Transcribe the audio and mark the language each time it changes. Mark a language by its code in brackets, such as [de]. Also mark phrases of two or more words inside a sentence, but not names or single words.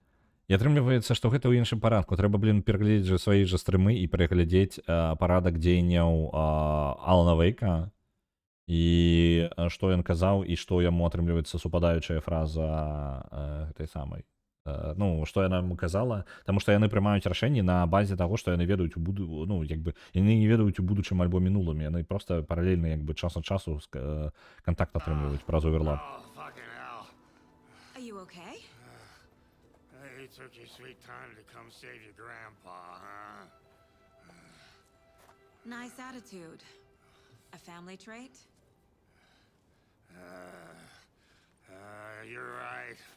[be] І атрымліваецца, што гэта ў іншым парадку. Трэба, пераглядзець жа свае жа стрымы і пераглядзець парадак дзеянняў Алана Вейка і што ён казаў і што яму атрымліваецца супадаючая фраза гэтай самай. Ну, што яна яму казала, таму што яны прымаюць рашэнні на базе таго, што яны ведаюць яны не ведаюць у будучым альбо мінулым, яны проста паралельна як бы час ад часу кантакт атрымліваюць праз оверлап. [en] are you okay? You took your sweet time to come save your grandpa, huh? Nice attitude. A family trait? You're right.